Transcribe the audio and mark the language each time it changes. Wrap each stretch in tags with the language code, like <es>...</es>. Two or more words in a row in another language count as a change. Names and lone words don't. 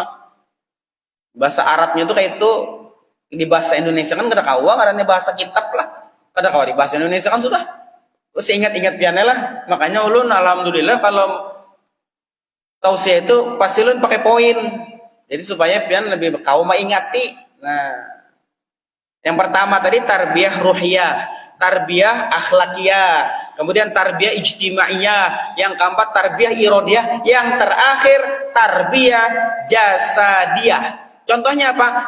<id>Bahasa Arabnya itu kayak itu, di bahasa Indonesia kan</id> <bjn>kada kawa ngarannya</bjn> <id>bahasa kitab lah.</id> <bjn>Kada kawa</bjn> <id>di bahasa Indonesia kan sudah. Terus ingat-ingat piannya lah. Makanya ulun alhamdulillah kalau tausiah itu pasti ulun pakai poin. Jadi supaya pian lebih kawa mengingati. Nah, yang pertama tadi</id> <ar>تربية روحية، تربية أخلاقية,</ar> <id>kemudian</id> <ar>تربية اجتماعية,</ar> <id>yang keempat</id> <ar>تربية إرادية,</ar> <id>yang terakhir</id> <ar>تربية جسدية.</ar> <id>Contohnya apa?</id>